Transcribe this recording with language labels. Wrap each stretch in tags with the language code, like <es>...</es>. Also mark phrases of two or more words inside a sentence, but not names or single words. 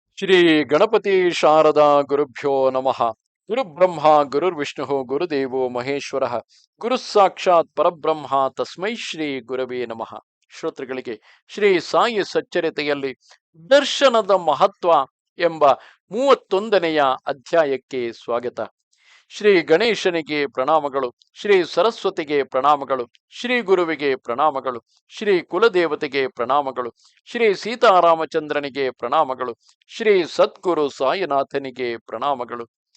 <sa>ಶ್ರೀ ಗಣಪತಿ ಶಾರದಾ ಗುರುಭ್ಯೋ ನಮಃ. ಗುರುಬ್ರಹ್ಮ ಗುರುರ್ವಿಷ್ಣು ಗುರುದೇವೋ ಮಹೇಶ್ವರ ಗುರು ಸಾಕ್ಷಾತ್ ಪರಬ್ರಹ್ಮ ತಸ್ಮೈ ಶ್ರೀ ಗುರವೇ ನಮಃ.</sa> <kn>ಶ್ರೋತೃಗಳಿಗೆ ಶ್ರೀ ಸಾಯಿ ಸಚ್ಚರಿತೆಯಲ್ಲಿ ದರ್ಶನದ ಮಹತ್ವ ಎಂಬ 31ನೆಯ ಅಧ್ಯಾಯಕ್ಕೆ ಸ್ವಾಗತ. ಶ್ರೀ ಗಣೇಶನಿಗೆ ಪ್ರಣಾಮಗಳು, ಶ್ರೀ ಸರಸ್ವತಿಗೆ ಪ್ರಣಾಮಗಳು, ಶ್ರೀ ಗುರುವಿಗೆ ಪ್ರಣಾಮಗಳು, ಶ್ರೀ ಕುಲದೇವತೆಗೆ ಪ್ರಣಾಮಗಳು, ಶ್ರೀ ಸೀತಾರಾಮಚಂದ್ರನಿಗೆ ಪ್ರಣಾಮಗಳು, ಶ್ರೀ ಸದ್ಗುರು ಸಾಯಿನಾಥನಿಗೆ ಪ್ರಣಾಮಗಳು.</kn>